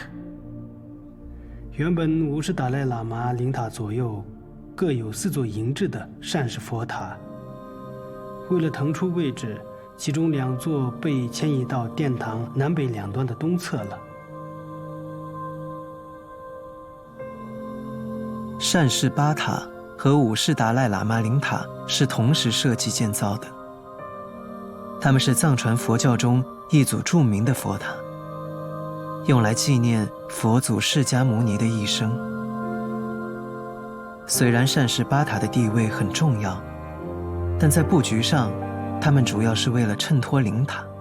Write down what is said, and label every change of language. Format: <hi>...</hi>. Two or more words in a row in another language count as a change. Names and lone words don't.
<zh>原本五世達賴喇嘛靈塔左右各有4座銀製的善士佛塔，為了騰出位置，其中2座被遷移到殿堂南北兩端的東側了。善士巴塔和五世達賴喇嘛靈塔是同時設計建造的，它們是藏傳佛教中一組著名的佛塔，用來紀念佛祖釋迦牟尼的一生。雖然善士巴塔的地位很重要，但在布局上，它們主要是為了襯托靈塔。</zh>